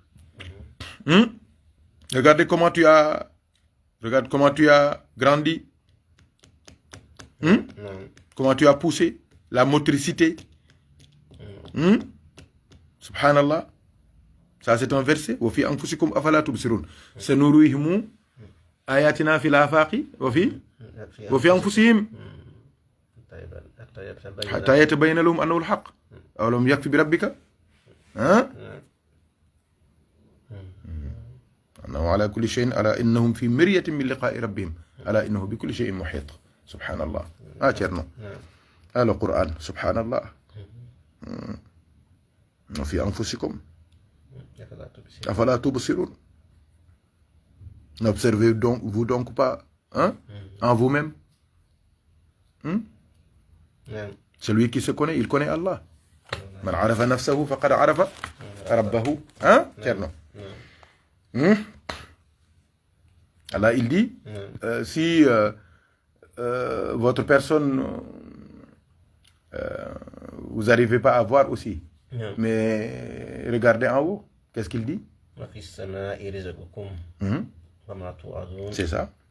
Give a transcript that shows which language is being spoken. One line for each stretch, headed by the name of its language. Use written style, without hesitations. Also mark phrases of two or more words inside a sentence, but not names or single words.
French: Regardez comment tu as grandi. Comment tu as poussé, la motricité. Subhanallah. Ça c'est un verset.
Arabic: وفي أنفسكم أفلا تبصرون سنريهم آياتنا في الآفاق وفي أنفسهم حتى يتبين لهم أنه الحق. أولم يكف بربك? أنه على كل شيء ألا إنهم في مرية من لقاء ربهم ألا إنه بكل شيء محيط. سبحان الله. تشرنو القرآن سبحان الله. وفي أنفسكم أفلا تبصرون.
French: N'observez vous donc pas en vous-même. Celui qui se connaît, il connaît Allah.
Arabic: من عرف نفسه فقد عرف ربه.
French: Tcherno. Allah, il dit, si votre personne, vous n'arrivez pas à voir aussi, mais regardez en haut, qu'est-ce qu'il dit? C'est ça.